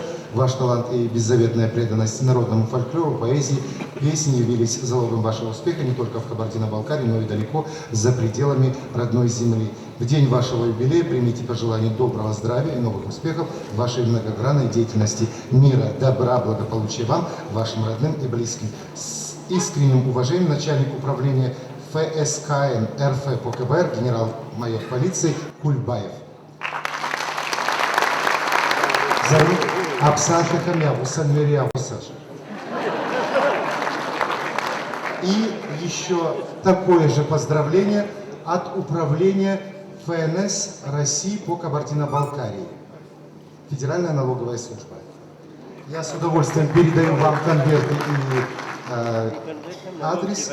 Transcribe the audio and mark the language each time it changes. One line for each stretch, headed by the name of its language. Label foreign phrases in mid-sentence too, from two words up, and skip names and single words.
Russian: Ваш талант и беззаветная преданность народному фольклору, поэзии, песни явились залогом вашего успеха не только в Кабардино-Балкарии, но и далеко за пределами родной земли. В день вашего юбилея примите пожелания доброго здравия и новых успехов в вашей многогранной деятельности. Мира, добра, благополучия вам, вашим родным и близким. С искренним уважением начальник управления ФСКН РФ по КБР генерал-майор полиции Кульбаев.
Kabardian: Зармук Апсаша Хамявуса Мирявусаша.
Russian: И еще такое же поздравление от управления ФНС России по Кабардино-Балкарии. Федеральная налоговая служба. Я с удовольствием передаю вам конверты и адрес.